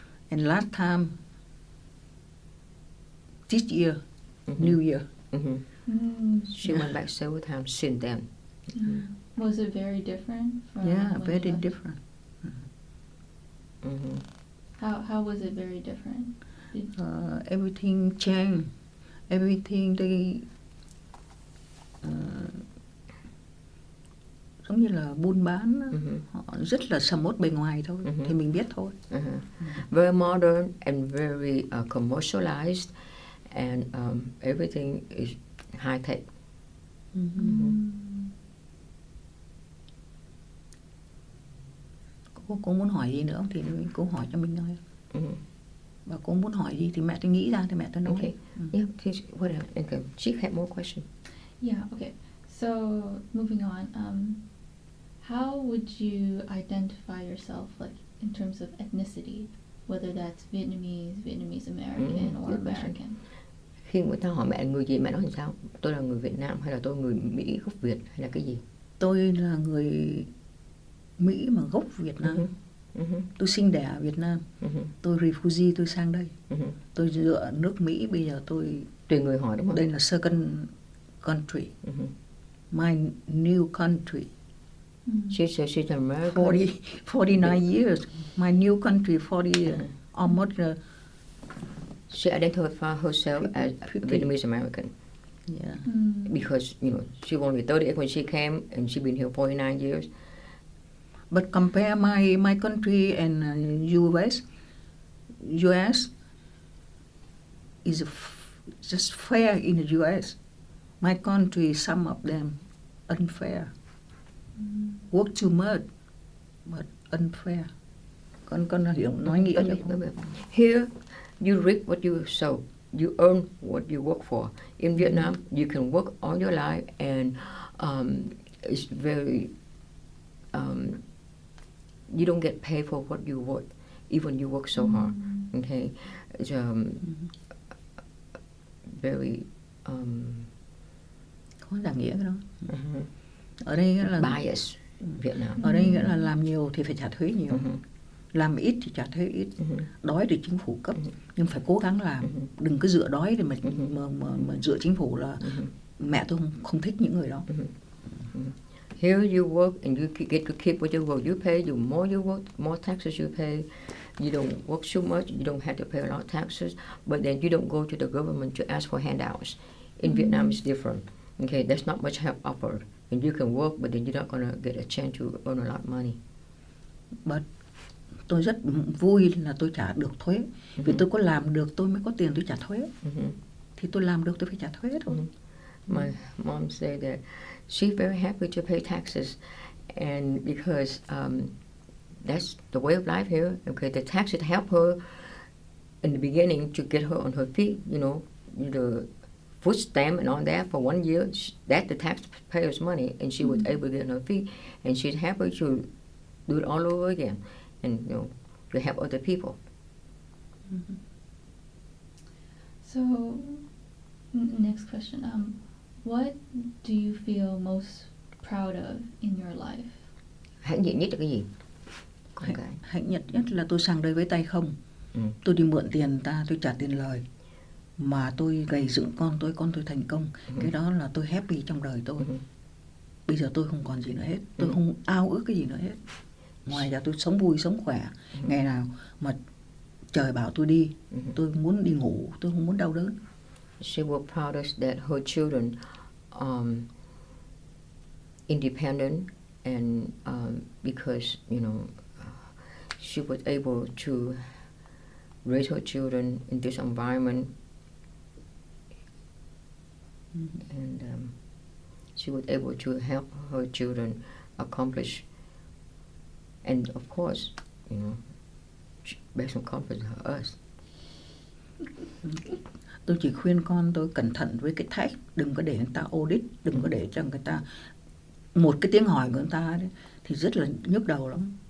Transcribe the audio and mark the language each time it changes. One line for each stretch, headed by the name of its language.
English: And last time, this year, New Year. She went back several times since then. Was it very different from Yeah, when very you left? different. How was it very different? Everything changed. Everything they
Vietnamese: giống như là buôn bán, họ rất là sầm uất bề ngoài thôi, thì mình biết thôi.
English: Very modern and very commercialized, and everything is high tech.
Vietnamese: Cô muốn hỏi gì nữa không thì cô hỏi cho mình thôi. Và cô muốn hỏi gì thì mẹ tôi nghĩ ra thì mẹ tôi nói.
English: Okay. Yeah, please, whatever. Okay. She had more questions. Yeah, okay. So, moving on, how would you identify yourself, like, in terms of ethnicity? Whether that's Vietnamese American, or American?
Vietnamese: Khi người ta hỏi mẹ người gì, mẹ nói làm sao? Tôi là người Việt Nam hay là tôi người Mỹ gốc Việt hay là cái gì? Tôi là người Mỹ mà gốc Việt Nam. Tôi sinh đẻ ở Việt Nam. Tôi refugee, tôi sang đây. Tôi dựa nước Mỹ, bây giờ tôi... Tùy người hỏi đúng không? Đây là
English: second country. My new country. She's American. 49 years. My new country, 40 years. Almost... She identified herself as 50. Vietnamese American. Yeah. Because, she was only 38 when she came, and she's been here 49 years. But compare my country and US is just fair in the US. My country, some of them unfair. Work too much, but unfair.
Vietnamese: Con hiểu nói nghĩa cho không?
English: Here, you reap what you sow. You earn what you work for. In Vietnam, you can work all your life, and it's very... you don't get paid for what you work, even you work so hard. Okay, it's very
Vietnamese: Có giải nghĩa cái đó. Ở đây nghĩa là
English: bias. Vietnam.
Vietnamese: Ở đây nghĩa là làm nhiều thì phải trả thuế nhiều, làm ít thì trả thuế ít. Đói thì chính phủ cấp, nhưng phải cố gắng làm. Đừng cứ dựa đói để mà dựa chính phủ là mẹ tôi không thích những người đó.
English: Here you work and you get to keep what you work. You pay, the more you work, more taxes you pay. You don't work so much, you don't have to pay a lot of taxes, but then you don't go to the government to ask for handouts. In Vietnam, it's different. Okay, there's not much help offered. And you can work, but then you're not going to get a chance to earn a lot of money.
Vietnamese: But tôi rất vui là tôi trả được thuế. Vì tôi có làm được tôi mới có tiền tôi trả thuế. Thì tôi làm được tôi phải trả thuế thôi.
English: My mom said that she's very happy to pay taxes, and because that's the way of life here. Okay, the taxes help her in the beginning to get her on her feet. The food stamp and all that for 1 year. That the taxpayers' money, and she was able to get on her feet, and she's happy to do it all over again, and to help other people. So, next question. What do you feel most proud of in your life?
Vietnamese: Hãnh diện nhất là cái gì? Hạnh nhất là tôi sang đây với tay không. Tôi đi mượn tiền ta, tôi trả tiền lời. Mà tôi gầy dựng con tôi thành công. Cái đó là tôi happy trong đời tôi. Bây giờ tôi không còn gì nữa hết. Tôi không ao ước cái gì nữa hết. Ngoài ra tôi sống vui, sống khỏe. Ngày nào mà trời bảo tôi đi, tôi muốn đi ngủ, tôi không muốn đau đớn.
English: She was proud that her children independent, and because she was able to raise her children in this environment, and she was able to help her children accomplish. And of course, based on confidence of us.
Vietnamese: Tôi chỉ khuyên con tôi cẩn thận với cái tax, đừng có để người ta audit, đừng có để cho người ta một cái tiếng hỏi của người ta đấy, thì rất là nhức đầu lắm.